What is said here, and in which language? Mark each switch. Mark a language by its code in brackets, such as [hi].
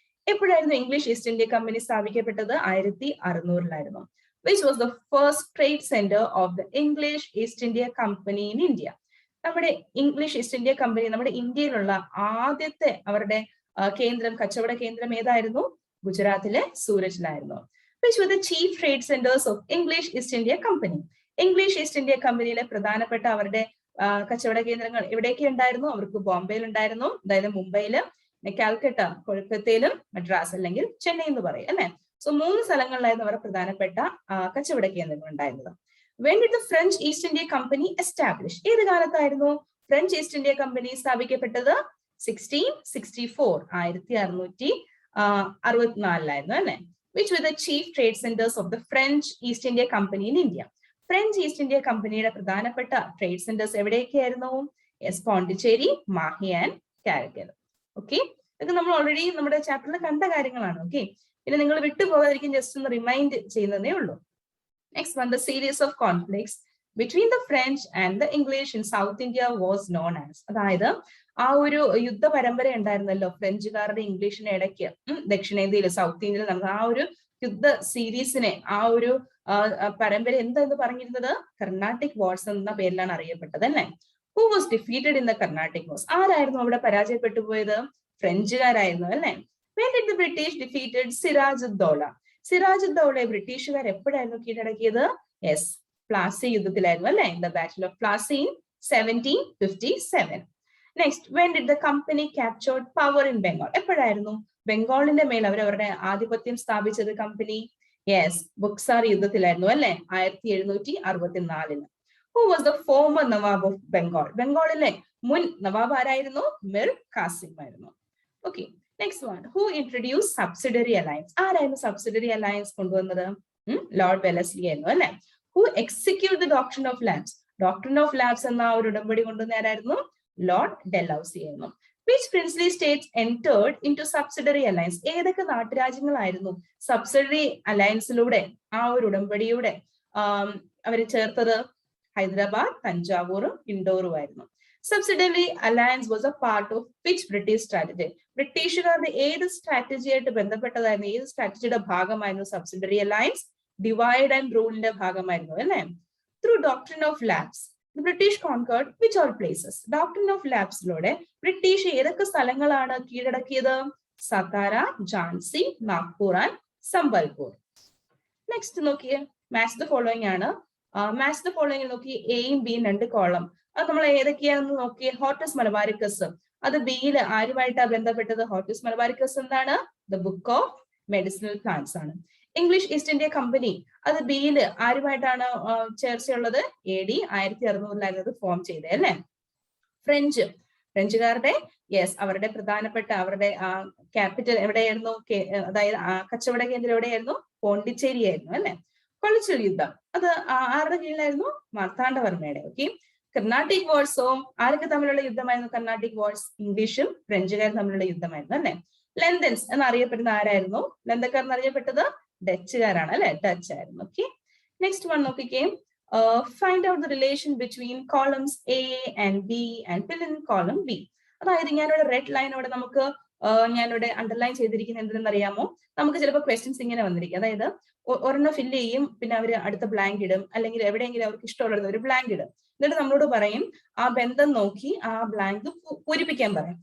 [ml] എപ്പോഴായിരുന്നു English east India company സ്ഥാപിക്കപ്പെട്ടത്? [en] 1600 which was the first trade centre of the English East India Company in India? [ml] നമ്മുടെ English east India company നമ്മുടെ ഇന്ത്യയിലുള്ള ആദ്യത്തെ അവരുടെ കേന്ദ്രം, കച്ചവട കേന്ദ്രം ഏതായിരുന്നു? ഗുജറാത്തിലെ സൂരജിലായിരുന്നു. [en] Which were the chief trade centers of English East India Company? [ml] English east India കമ്പനിയിലെ പ്രധാനപ്പെട്ട അവരുടെ കച്ചവട കേന്ദ്രങ്ങൾ എവിടെയൊക്കെ ഉണ്ടായിരുന്നു? അവർക്ക് ബോംബെയിൽ ഉണ്ടായിരുന്നു, അതായത് മുംബൈയിലും, കാൽക്കട്ട, കൊൽക്കത്തയിലും, മദ്രാസ് അല്ലെങ്കിൽ ചെന്നൈ എന്ന് പറയും അല്ലെ. സോ 3 സ്ഥലങ്ങളിലായിരുന്നു അവരുടെ പ്രധാനപ്പെട്ട കച്ചവട കേന്ദ്രങ്ങൾ ഉണ്ടായിരുന്നത്. [en] When did the French East India Company establish? [ml] ഏത് കാലത്തായിരുന്നു ഫ്രഞ്ച് ഈസ്റ്റ് ഇന്ത്യ കമ്പനി സ്ഥാപിക്കപ്പെട്ടത്? 1664, 1664 അല്ലെ. [en] Which were the chief trade centers of the French East India Company in India? [ml] French east India കമ്പനിയുടെ പ്രധാനപ്പെട്ട trade centres എവിടെയൊക്കെയായിരുന്നു? Yes, Pondicherry, Mahe and Karaikal. Okay, ഇതൊക്കെ നമ്മൾ already നമ്മുടെ ചാപ്റ്ററിൽ കണ്ട കാര്യങ്ങളാണ്. ഓക്കെ, പിന്നെ നിങ്ങൾ വിട്ടുപോകാതിരിക്കും, ജസ്റ്റ് ഒന്ന് റിമൈൻഡ് ചെയ്യുന്നതേ ഉള്ളൂ. [en] Next one, the series of conflicts between the French and the English in South India was known as? അതായത് [ml] ആ ഒരു യുദ്ധ പരമ്പര ഉണ്ടായിരുന്നല്ലോ ഫ്രഞ്ചുകാരുടെ ഇംഗ്ലീഷിന് ഇടയ്ക്ക് ദക്ഷിണേന്ത്യയിൽ സൗത്ത് ഇന്ത്യയിൽ നടന്ന ആ ഒരു യുദ്ധ സീരീസിനെ ആ ഒരു പരമ്പര എന്താന്ന് പറഞ്ഞിരുന്നത് കർണാട്ടിക് വാർസ് എന്ന പേരിലാണ് അറിയപ്പെട്ടത് അല്ലേ. [en] Who was defeated in the Carnatic Wars? [ml] ആരായിരുന്നു അവിടെ പരാജയപ്പെട്ടു പോയത്? ഫ്രഞ്ചുകാരായിരുന്നു അല്ലേ. [en] When did the British defeated Sirajuddaulah? [ml] സിറാജുദ്ദൗളയെ ബ്രിട്ടീഷുകാർ എപ്പോഴായിരുന്നു കീഴടക്കിയത്? [en] yes, [ml] പ്ലാസി യുദ്ധത്തിലായിരുന്നു അല്ലെ. [en] The battle of Plassey in 1757. Next, when did the company captured power in Bengal? [ml] എപ്പോഴായിരുന്നു ബംഗാളിന്റെ മേൽ അവരവരുടെ ആധിപത്യം സ്ഥാപിച്ചത് കമ്പനി? യെസ്, ബുക്സാർ യുദ്ധത്തിലായിരുന്നു അല്ലെ, 1764. [en] Who was the former nawab of Bengal? [ml] ബംഗാളിലെ മുൻ നവാബ് ആരായിരുന്നു? മിർ കാസിം ആയിരുന്നു. [en] Okay, next one, who introduce subsidiary alliance? [ml] ആരായിരുന്നു സബ്സിഡറി അലയൻസ് കൊണ്ടുവന്നത്? ലോർഡ് വെലസ്ലി ആയിരുന്നു അല്ലെ. [en] Who execute the doctrine of lapse? [ml] Doctrine of labs എന്ന ഒരു ഉടമ്പടി കൊണ്ടുവന്ന ആരായിരുന്നു? ലോർഡ് ഡെൽഹൌസി ആയിരുന്നു. [en] Which princely states entered into subsidiary alliance? [ml] ഏതൊക്കെ നാട്ടുരാജ്യങ്ങളായിരുന്നു സബ്സിഡറി അലയൻസിലൂടെ ആ ഒരു ഉടമ്പടിയുടെ അവര് ചേർത്തത്? ഹൈദരാബാദ്, തഞ്ചാവൂറും ഇൻഡോറും ആയിരുന്നു. [en] Subsidiary alliance was a part of which British strategy? [ml] ബ്രിട്ടീഷുകാരുടെ ഏത് സ്ട്രാറ്റജിയായിട്ട് ബന്ധപ്പെട്ടതായിരുന്നു? ഏത് സ്ട്രാറ്റജിയുടെ ഭാഗമായിരുന്നു സബ്സിഡറി അലയൻസ്? ഡിവൈഡ് ആൻഡ് റൂളിന്റെ ഭാഗമായിരുന്നു അല്ലെ. [en] Through doctrine of lapse the British conquered which all places? [ml] Doctrine of ലാബ്സിലൂടെ British ഏതൊക്കെ സ്ഥലങ്ങളാണ് കീഴടക്കിയത്? സതാര, ഝാൻസി, നാഗ്പൂർ ആൻഡ് സംബൽപൂർ. നെക്സ്റ്റ് നോക്കിയേ, മാച്ച് ദ ഫോളോയിങ് ആണ്. മാച്ച് ദ ഫോളോയിങ് നോക്കി, എയും ബിയും 2 കോളം. അത് നമ്മൾ ഏതൊക്കെയാണെന്ന് നോക്കിയേ. ഹോർട്ടസ് മലബാരിക്കസ്, അത് ബിയിൽ ആരുമായിട്ടാണ് ബന്ധപ്പെട്ടത്? ഹോർട്ടസ് മലബാരിക്കസ് എന്താണ്? [en] the book of medicinal plants [ml] ആണ്. ഇംഗ്ലീഷ് ഈസ്റ്റ് ഇന്ത്യ കമ്പനി, അത് ബിയിൽ ആരുമായിട്ടാണ് ചേർച്ചയുള്ളത്? AD 1600 ഫോം ചെയ്തത് അല്ലെ. ഫ്രഞ്ചുകാരുടെ യെസ്, അവരുടെ പ്രധാനപ്പെട്ട അവരുടെ ക്യാപിറ്റൽ എവിടെയായിരുന്നു? അതായത് കച്ചവട കേന്ദ്രം എവിടെയായിരുന്നു? പോണ്ടിച്ചേരി ആയിരുന്നു അല്ലെ. കൊളച്ചിൽ യുദ്ധം, അത് ആരുടെ കീഴിലായിരുന്നു? മാർത്താണ്ഡവർമ്മയുടെ. ഓക്കെ. കർണാട്ടിക് വാർസോ, ആരൊക്കെ തമ്മിലുള്ള യുദ്ധമായിരുന്നു കർണാട്ടിക് വാർസ്? ഇംഗ്ലീഷും ഫ്രഞ്ചുകാരും തമ്മിലുള്ള യുദ്ധമായിരുന്നു അല്ലെ. ലണ്ടൻസ് എന്നറിയപ്പെടുന്ന ആരായിരുന്നു? ലന്തക്കാർ എന്നറിയപ്പെട്ടത് ഡച്ചുകാരാണ് അല്ലെ, ഡച്ച് ആയിരുന്നു. ഓക്കെ, നെക്സ്റ്റ് വൺ നോക്കിക്കേ. [en] Find out the relation between columns A and B and fill in column B. [ml] അതായത് ഞാനിവിടെ റെഡ് ലൈൻ അവിടെ നമുക്ക് ഞാനിവിടെ അണ്ടർലൈൻ ചെയ്തിരിക്കുന്നത് എന്തെന്ന് അറിയാമോ? നമുക്ക് ചിലപ്പോൾ ക്വസ്റ്റ്യൻസ് ഇങ്ങനെ വന്നിരിക്കും. അതായത് ഒരെണ്ണം ഫില്ല് ചെയ്യും, പിന്നെ അവർ അടുത്ത ബ്ലാങ്ക് ഇടും, അല്ലെങ്കിൽ എവിടെയെങ്കിലും അവർക്ക് ഇഷ്ടമുള്ളത് ഒരു ബ്ലാങ്ക് ഇടും. എന്നിട്ട് നമ്മളോട് പറയും ആ ബന്ധം നോക്കി ആ ബ്ലാങ്ക് പൂരിപ്പിക്കാൻ പറയും.